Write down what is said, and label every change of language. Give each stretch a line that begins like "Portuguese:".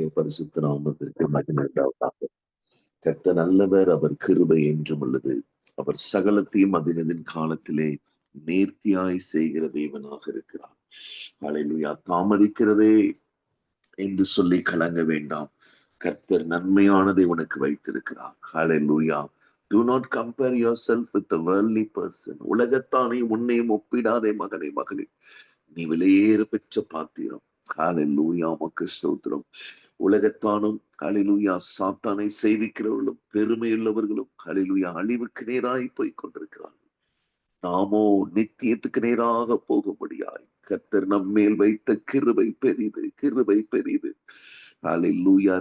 Tamil: பரிசுத்த நாமத்திற்கு மகிமை உண்டாவதாக. கர்த்தர் நல்லவர், அவர் கிருபை என்றும் உள்ளது. அவர் சகலத்தையும் அதினதின் காலத்திலே நேர்த்தியாய் செய்கிற தேவனாக இருக்கிறார். ஹல்லேலூயா. தாமதிக்கிறதே என்று சொல்லி கலங்க வேண்டாம். கர்த்தர் நன்மையானதை உனக்கு வைத்திருக்கிறார். ஹல்லேலூயா.
English: Do not compare yourself with the worldly person.
Tamil: உலகத்தானே உன்னையும் ஒப்பிடாதே மகனே மகளே. நீ விலையேற பெற்ற பாத்திரம். ஹல்லேலூயா. உமக்கு ஸ்தோத்திரம். உலகத்தானும் ஹல்லேலூயா சாத்தானை சேவிக்கிறவர்களும் பெருமையுள்ளவர்களும் ஹல்லேலூயா அழிவுக்கு நேராய் போய் கொண்டிருக்கிறார்கள். நாமோ நித்தியத்துக்கு நேராக போகும்படியாய் கர்த்தர் நம்மேல் வைத்த கிருபை பெரிது, கிருபை பெரிது. ஹல்லேலூயா.